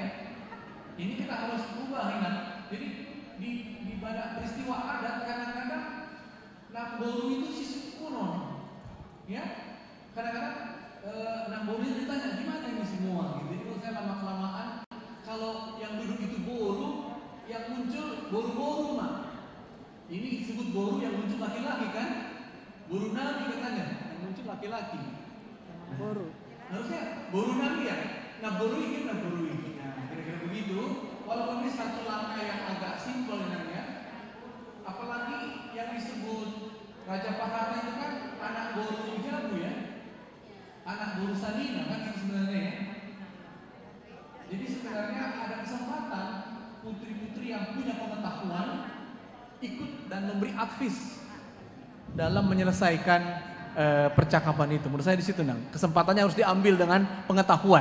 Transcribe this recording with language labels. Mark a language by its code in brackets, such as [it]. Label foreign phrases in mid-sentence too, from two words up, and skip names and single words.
[id] Ini kita harus ubah, ingat. Jadi di banyak peristiwa adat kadang-kadang Namboru itu sisi kuno, ya. Kadang-kadang Namboru itu ditanya gimana ini semua, gitu. Jadi kalau saya lama-kelamaan, kalau yang duduk itu boru, yang muncul boru-boru mah. Ini disebut boru, yang muncul laki-laki kan? Boru nabi katanya, yang muncul laki-laki. Boru. Harusnya boru nabi ya. Nah boru ini. Nah kira-kira begitu. Walaupun ini satu langkah yang agak simpel namanya. Apalagi yang disebut Raja Paharta itu kan [btx] anak boru [id] Jabu ya. [btx] Anak boru [id] Salina kan itu sebenarnya ya. Jadi sebenarnya ada kesempatan putri-putri yang punya pengetahuan ikut dan memberi advice dalam menyelesaikan percakapan itu. Menurut saya di situ, Nang. Kesempatannya harus diambil dengan pengetahuan.